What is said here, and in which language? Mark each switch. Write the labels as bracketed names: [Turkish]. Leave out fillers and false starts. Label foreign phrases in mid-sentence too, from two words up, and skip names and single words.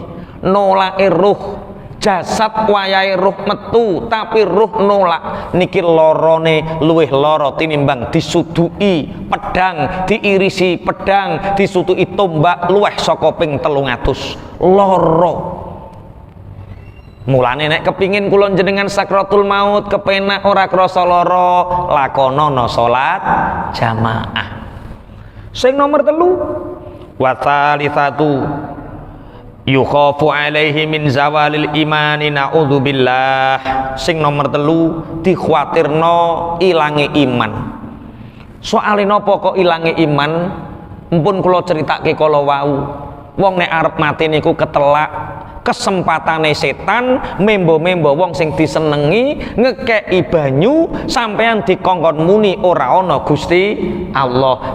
[Javanese] Nolake ruh jasad wayahe ruh metu tapi ruh nolak niki lorone luwih lara tinimbang disudui pedang, diirisi pedang, disudui tombak luwih saka ping 300 lara. Mulane nek kepingin kula jenengan sakratul maut kepenak ora krasa lara, lakonono salat jamaah. Sing nomor 3 [Arabic] والثالثة يخاف عليه من زوال الإيمان نعوذ بالله. [Javanese] Sing nomor 3 dikhawatirno ilange iman. Soale napa kok ilange iman? Mpun kula critake kala wau. Wong nek arep mati niku ketelak kesempatane setan membo-membo wong sing disenengi ngekeki banyu sampean dikongkon muni ora ana Gusti Allah.